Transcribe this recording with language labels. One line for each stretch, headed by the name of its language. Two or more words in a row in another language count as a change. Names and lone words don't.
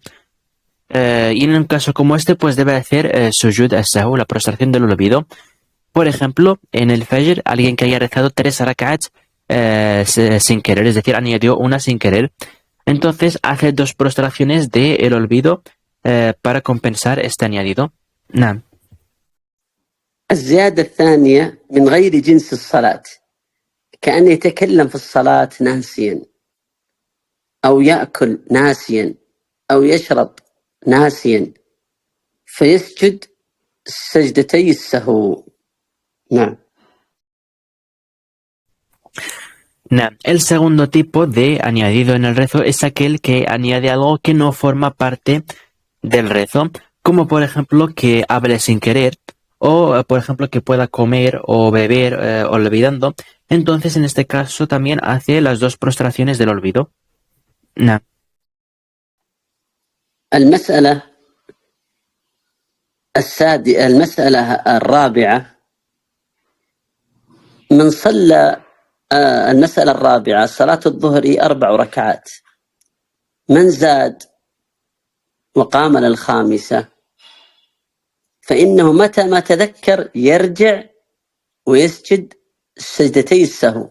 Spanish: Y en un caso como este, pues debe hacer
Arabic: سجود السهو,
Spanish: la prostración del olvido. Por ejemplo, en el fajr, alguien que haya rezado 3 rak'ats sin querer, es decir, añadió una sin querer. Entonces hace 2 prostraciones del olvido para compensar este añadido.
Arabic: نعم. الزيادة الثانية من غير جنس الصلاة، كأن يتكلم في الصلاة ناسيا، أو يأكل ناسيا، أو يشرب ناسيا، فيسجد سجدتي السهو. نعم.
Spanish: El segundo tipo de añadido en el rezo es aquel que añade algo que no forma parte del rezo, como por ejemplo que hable sin querer, o por ejemplo que pueda comer o beber olvidando. Entonces en este caso también hace las 2 prostraciones del olvido.
Arabic: نعم. المسألة الرابعة: من صلى المسألة الرابعة صلاة الظهر 4 ركعات، من زاد وقام للخامسة فإنه متى ما تذكر يرجع ويسجد سجدتي السهو.